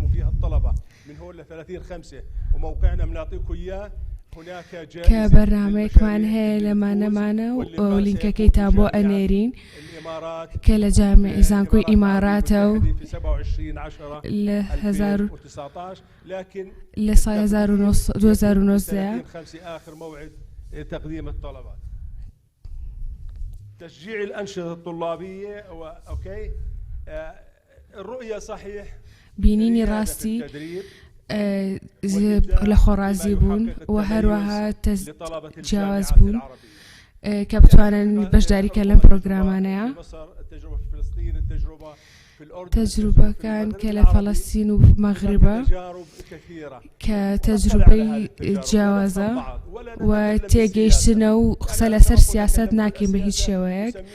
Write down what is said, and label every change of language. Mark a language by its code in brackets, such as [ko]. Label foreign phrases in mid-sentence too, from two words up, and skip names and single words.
[ckb] کە بەرنامەیەکمان هەیە لەمانەمانە و لینکەکەی تا بۆ ئەنێرین کە لە جامعی زانکۆی ئیماراتە و لە ساڵ 2019 [ar] تشجيع الأنشطة الطلابية. أوكي. الرؤية صحيح [ckb] بینینی ڕاستی لە خۆڕازی بوون و هەروەها جیاواز بوون کە بتوانن بەشداریکە لەم پرۆگرامانەیە. تەجروبەکان کە لە فەڵەستین و مەغریبە کە تەجروبەی جیاوازە و تێگەیشتنە و قسە لەسەر سیاسەت ناکەین بە هیچ شێوەیەک.